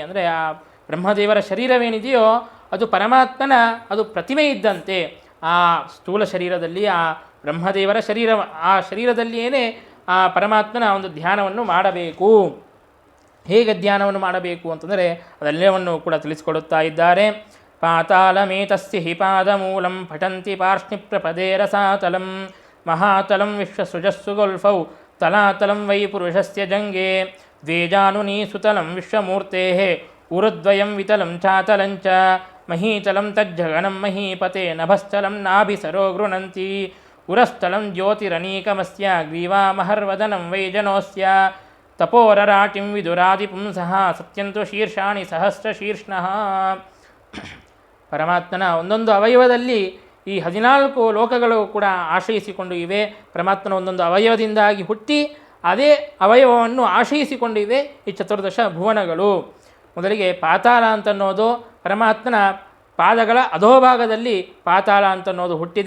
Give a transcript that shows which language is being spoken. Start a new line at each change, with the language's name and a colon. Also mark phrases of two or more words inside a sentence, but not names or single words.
Kannada: ಅಂದರೆ ಆ ಬ್ರಹ್ಮದೇವರ ಶರೀರವೇನಿದೆಯೋ ಅದು ಪರಮಾತ್ಮನ ಅದು ಪ್ರತಿಮೆ ಇದ್ದಂತೆ. ಆ ಸ್ಥೂಲ ಶರೀರದಲ್ಲಿ ಆ ಬ್ರಹ್ಮದೇವರ ಆ ಶರೀರದಲ್ಲಿಯೇ ಆ ಪರಮಾತ್ಮನ ಒಂದು ಧ್ಯಾನವನ್ನು ಮಾಡಬೇಕು. ಹೇಗೆ ಧ್ಯಾನವನ್ನು ಮಾಡಬೇಕು ಅಂತಂದರೆ ಅದೆಲ್ಲವನ್ನು ಕೂಡ ತಿಳಿಸಿಕೊಡುತ್ತಾ ಇದ್ದಾರೆ.
Sanskrit: ಪಾತಾಳಮೇತಸ್ಯ ಹಿ ಪಾದಮೂಲಂ ಪಠಂತಿ ಪಾರ್ಷ್ಣಿಪ್ರಪದೇ ರಸಾತಲಂ ಮಹಾತಲಂ ವಿಶ್ವಸೃಜಸ್ಸು ಗೊಲ್ಫೌ ತಲಾತಲಂ ವೈ ಪುರುಷಸ್ಯ ಜಂಗೆ ದ್ವೇಜಾನುನೀ ಸುತಲಂ ವಿಶ್ವಮೂರ್ತೇಃ ಉರುದ್ವಯಂ ವಿತಲಂ ಚಾತಲಂಚ ಮಹೀತಲಂ ತಜ್ಜಗನಂ ಮಹೀಪತೆ ನಭಸ್ಥಲಂ ನಾಭಿಸರೋ ಗೃಣಂತಿ ಉರಸ್ಥಲಂ ಜ್ಯೋತಿರನೀಕಮಸ್ಯ ಗ್ರೀವಾಮಹರ್ವದನಂ ವೈಜನೋಸ್ಯ ತಪೋರರಾಟಿಂ ವಿದುರಾದಿಪುಂಸಃ ಸತ್ಯಂತು ಶೀರ್ಷಾಣಿ ಸಹಸ್ರಶೀರ್ಷ್ಣಃ.
Kannada: ಪರಮಾತ್ಮನ ಒಂದೊಂದು ಅವಯವದಲ್ಲಿ ಈ 14 ಲೋಕಗಳು ಕೂಡ ಆಶ್ರಯಿಸಿಕೊಂಡು ಇವೆ. ಪರಮಾತ್ಮನ ಒಂದೊಂದು ಅವಯವದಿಂದಾಗಿ ಹುಟ್ಟಿ ಅದೇ ಅವಯವವನ್ನು ಆಶ್ರಯಿಸಿಕೊಂಡು ಇವೆ ಈ ಚತುರ್ದಶ ಭುವನಗಳು. ಮೊದಲಿಗೆ ಪಾತಾಳ ಅಂತನ್ನೋದು ಪರಮಾತ್ಮನ ಪಾದಗಳ ಅಧೋಭಾಗದಲ್ಲಿ ಪಾತಾಳ ಅಂತನ್ನೋದು ಹುಟ್ಟಿದೆ.